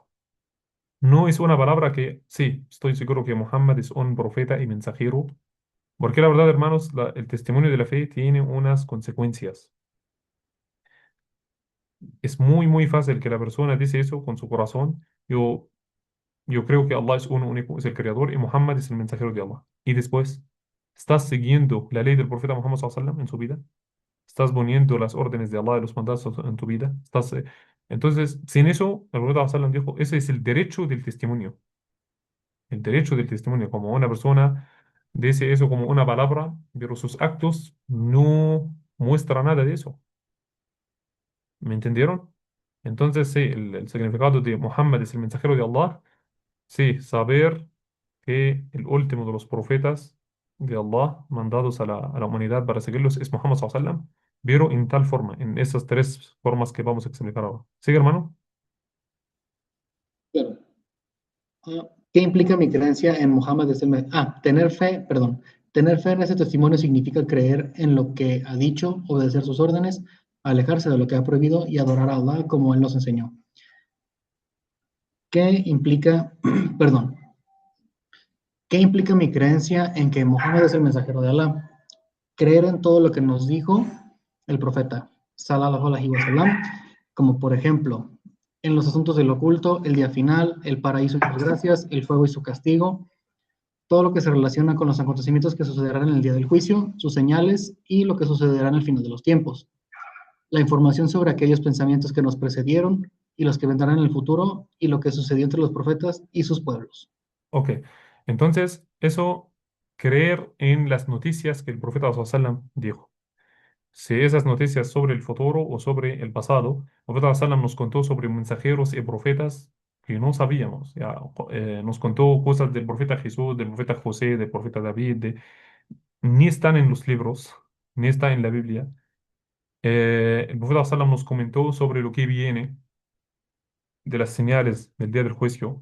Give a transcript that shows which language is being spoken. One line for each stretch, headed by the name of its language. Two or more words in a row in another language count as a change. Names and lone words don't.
Spanish: No es una palabra que, sí, estoy seguro que Muhammad es un profeta y mensajero, porque la verdad, hermanos, el testimonio de la fe tiene unas consecuencias. Es muy fácil que la persona dice eso con su corazón. Yo creo que Allah es uno único, es el creador y Muhammad es el mensajero de Allah. Y después, ¿estás siguiendo la ley del profeta Muhammad
Arabic: صلى الله عليه وسلم
Spanish: en su vida? ¿Estás poniendo las órdenes de Allah y los mandatos en tu vida? Entonces, sin eso, el profeta
Arabic: صلى الله عليه وسلم
Spanish: dijo, ese es el derecho del testimonio. El derecho del testimonio, como una persona dice eso como una palabra, pero sus actos no muestran nada de eso. ¿Me entendieron? Entonces, sí, el significado de Muhammad es el mensajero de Allah. Sí, saber que el último de los profetas de Allah mandados a la humanidad para seguirlos es Muhammad
Arabic: صلى الله عليه وسلم,
Spanish: pero en tal forma, en esas tres formas que vamos a explicar ahora. ¿Sigue, hermano? Claro. ¿Qué implica mi creencia en Muhammad? Tener fe, perdón. Tener fe en ese testimonio significa creer en lo que ha dicho, obedecer sus órdenes, alejarse de lo que ha prohibido y adorar a Allah como Él nos enseñó. ¿Qué implica, perdón, qué implica mi creencia en que Muhammad es el mensajero de Allah? Creer en todo lo que nos dijo el profeta,
Arabic: صلى الله عليه وسلم,
Spanish: como por ejemplo, en los asuntos del oculto, el día final, el paraíso y sus gracias, el fuego y su castigo, todo lo que se relaciona con los acontecimientos que sucederán en el día del juicio, sus señales y lo que sucederá en el final de los tiempos. La información sobre aquellos pensamientos que nos precedieron y los que vendrán en el futuro y lo que sucedió entre los profetas y sus pueblos. Ok. Entonces, eso, creer en las noticias que el profeta
Arabic: صلى الله عليه وسلم
Spanish: dijo. Si esas noticias sobre el futuro o sobre el pasado, el profeta
Arabic: صلى الله عليه وسلم
Spanish: nos contó sobre mensajeros y profetas que no sabíamos. Ya, nos contó cosas del profeta Jesús, del profeta José, del profeta David, ni están en los libros, ni está en la Biblia. El profeta sallam nos comentó sobre lo que viene de las señales del día del juicio.